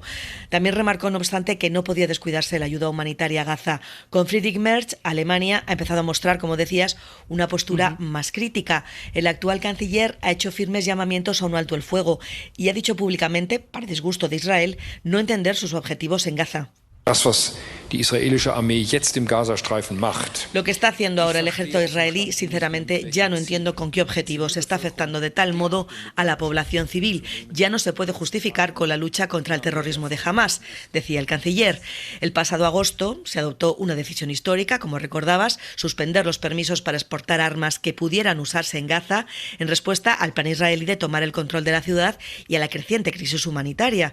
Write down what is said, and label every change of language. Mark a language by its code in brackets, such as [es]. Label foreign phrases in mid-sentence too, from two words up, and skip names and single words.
[es] También remarcó, no obstante, que no podía descuidarse la ayuda humanitaria a Gaza. Con Friedrich Merz, Alemania ha empezado a mostrar, como decías, una postura más crítica. El actual canciller ha hecho firmes llamamientos a un alto el fuego y ha dicho públicamente, para disgusto de Israel, no entender sus objetivos en Gaza. [de] Das, was die israelische Armee jetzt im Gazastreifen macht. [es] Lo que está haciendo ahora el ejército israelí, sinceramente, ya no entiendo con qué objetivos está afectando de tal modo a la población civil. Ya no se puede justificar con la lucha contra el terrorismo de Hamás, decía el canciller. El pasado agosto se adoptó una decisión histórica, como recordabas, suspender los permisos para exportar armas que pudieran usarse en Gaza en respuesta al plan israelí de tomar el control de la ciudad y a la creciente crisis humanitaria.